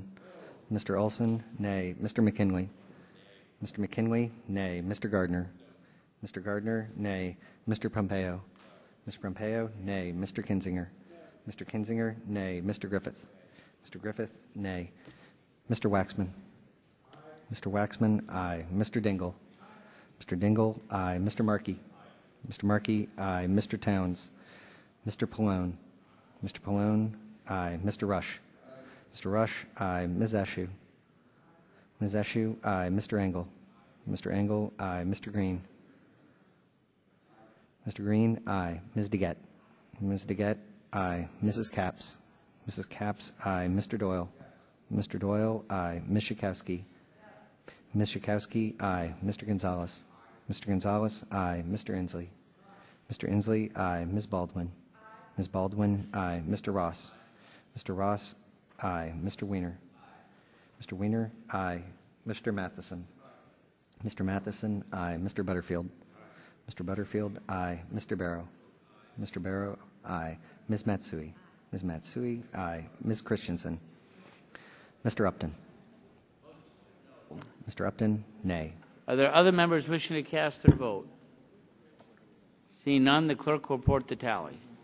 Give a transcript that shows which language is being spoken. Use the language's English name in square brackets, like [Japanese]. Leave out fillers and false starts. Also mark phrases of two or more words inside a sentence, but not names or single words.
[English] Mr. Olson, nay. Mr. McKinley? Mr. McKinley, nay. Mr. Gardner? Mr. Gardner, nay. Mr. Pompeo? Mr. Pompeo, nay. Mr. Kinzinger? Mr. Kinzinger, nay. Mr. Griffith? Mr. Griffith, nay. Mr. Waxman? Mr. Waxman, aye. Mr. Dingle? Mr. Dingle, aye. Mr. Markey? Mr. Markey, aye. Mr. Towns? Mr. Pallone? Mr. Pallone, aye. Mr. Rush? Mr. Rush, aye. Ms. Eshoo? Ms. Eshoo, aye. Mr. Engel? Mr. Engel, aye. Mr. Green? Mr. Green, aye. Ms. DeGette? Ms. DeGette, aye. Mrs. Capps? Mrs. Capps, aye. Mr. Doyle? Mr. Doyle, aye. Ms. Schakowsky? Ms. Schakowsky, aye. Mr. Gonzalez? Mr. Gonzalez, aye. Mr. Inslee? Mr. Inslee, aye. Ms. Baldwin? Ms. Baldwin, aye. Mr. Ross? Mr. Ross, aye. Mr. Weiner? Mr. Weiner, aye. Mr. Matheson? Mr. Matheson, aye. Mr. Butterfield? Mr. Butterfield, aye. Mr. Barrow? Mr. Barrow, aye. Ms. Matsui? Ms. Matsui, aye. Ms. Christensen? Mr. Upton? Mr. Upton, nay. Are there other members wishing to cast their vote? Seeing none, the clerk will report the tally.